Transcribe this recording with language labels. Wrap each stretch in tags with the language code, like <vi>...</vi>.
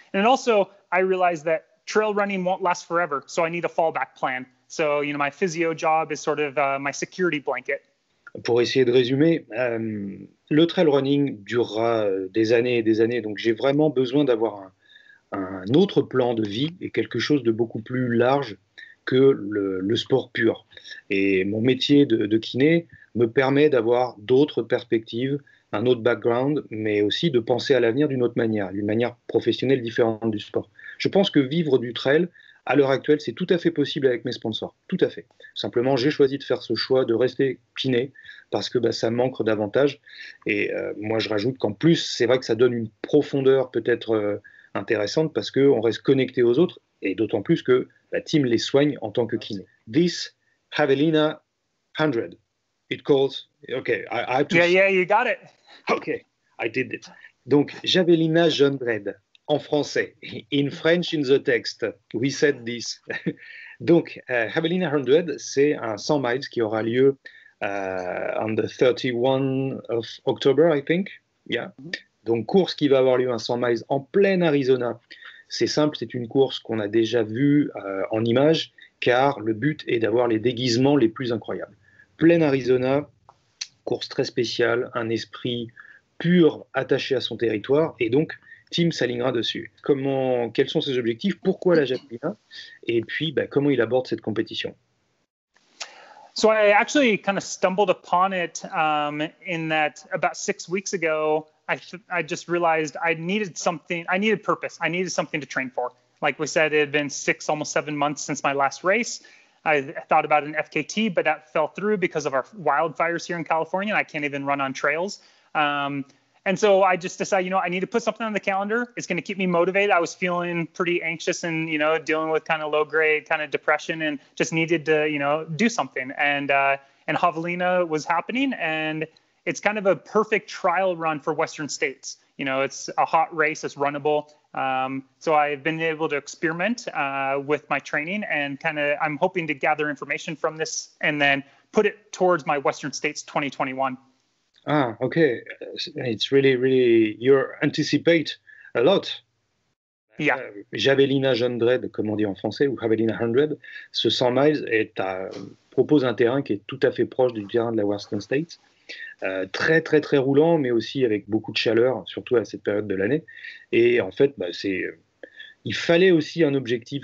<en>And also I realize that trail running won't last forever. So I need a fallback plan. So, you know, my physio job is sort of my security blanket.</en> <fr>Pour essayer de résumer, le trail running durera des années et des années. Donc j'ai vraiment besoin d'avoir un autre plan de vie et quelque chose de beaucoup plus large que le sport pur. Et mon métier de kiné me permet d'avoir d'autres perspectives, un autre background, mais aussi de penser à l'avenir d'une manière professionnelle différente du sport. Je pense que vivre du trail, à l'heure actuelle, c'est tout à fait possible avec mes sponsors, tout à fait. Simplement, j'ai choisi de faire ce choix de rester kiné parce que ça manque davantage. Et moi, je rajoute qu'en plus, c'est vrai que ça donne une profondeur peut-être intéressante parce qu'on reste connecté aux autres et d'autant plus que la team les soigne en tant que kiné.</fr> <en>This Javelina 100. It calls. Okay, I have to. Yeah, you got it. Okay, I did it.</en> <fr>Donc, Javelina 100 en français.</fr> <en>In French, in the text, we said this.</en> <fr>Donc, Javelina 100, c'est un 100 miles qui aura lieu</fr> <en>on the 31 of October, I think. Yeah.</en> <fr>Donc, course qui va avoir lieu un 100 miles en plein Arizona. C'est simple, c'est une course qu'on a déjà vue en images, car le but est d'avoir les déguisements les plus incroyables. Plein Arizona, course très spéciale, un esprit pur attaché à son territoire, et donc Tim s'alignera dessus. Quels sont ses objectifs? Pourquoi la Javelina? Et puis, comment il aborde cette compétition?</fr> <en>So I actually kind of stumbled upon it in that about 6 weeks ago, I just realized I needed purpose. I needed something to train for. Like we said, it had been almost 7 months since my last race. I thought about an FKT, but that fell through because of our wildfires here in California, and I can't even run on trails. And so I just decided, you know, I need to put something on the calendar. It's going to keep me motivated. I was feeling pretty anxious and, you know, dealing with kind of low grade kind of depression and just needed to, you know, do something. And Javelina was happening, and it's kind of a perfect trial run for Western States. You know, it's a hot race, it's runnable. So I've been able to experiment with my training and I'm hoping to gather information from this and then put it towards my Western States 2021. Ah, okay. It's really, you anticipate a lot. Yeah.</en> <fr>Javelina 100, comme on dit en français, ou Javelina 100, ce 100 miles propose un terrain qui est tout à fait proche du terrain de la Western States. Très très très roulant, mais aussi avec beaucoup de chaleur, surtout à cette période de l'année. Et en fait, il fallait aussi un objectif.</fr>